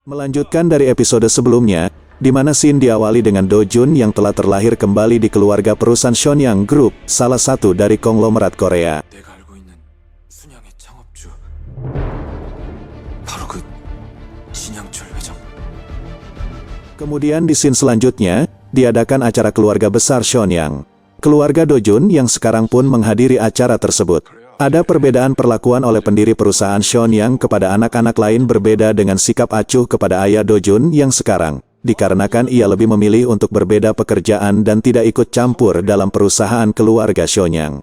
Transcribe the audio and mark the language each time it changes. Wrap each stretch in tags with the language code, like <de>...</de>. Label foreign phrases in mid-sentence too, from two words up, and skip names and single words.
<id>Melanjutkan dari episode sebelumnya, di mana scene diawali dengan Do Jun yang telah terlahir kembali di keluarga perusahaan Sheonyang Group, salah satu dari konglomerat Korea.</id> <ko>내가 알고 있는 순양의 창업주 바로 그 신양철 회장.</ko> <id>Kemudian di scene selanjutnya, diadakan acara keluarga besar Sheonyang. Keluarga Do Jun yang sekarang pun menghadiri acara tersebut. Ada perbedaan perlakuan oleh pendiri perusahaan Sheonyang kepada anak-anak lain berbeda dengan sikap acuh kepada ayah Do Jun yang sekarang, dikarenakan ia lebih memilih untuk berbeda pekerjaan dan tidak ikut campur dalam perusahaan keluarga Sheonyang.</id>